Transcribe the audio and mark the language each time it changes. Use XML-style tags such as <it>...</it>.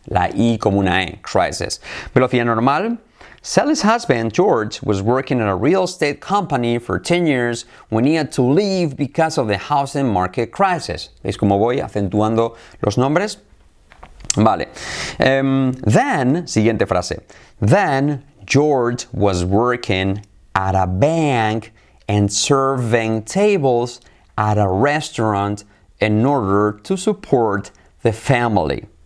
<es>La I como una E, crisis. Velocidad normal.</es> <en>Sally's husband, George, was working at a real estate company for 10 years when he had to leave because of the housing market crisis.</en> <es>¿Veis cómo voy acentuando los nombres? Vale. Then, siguiente frase.</es> <en>Then, George was working at a bank and serving tables at a restaurant in order to support the family.</en>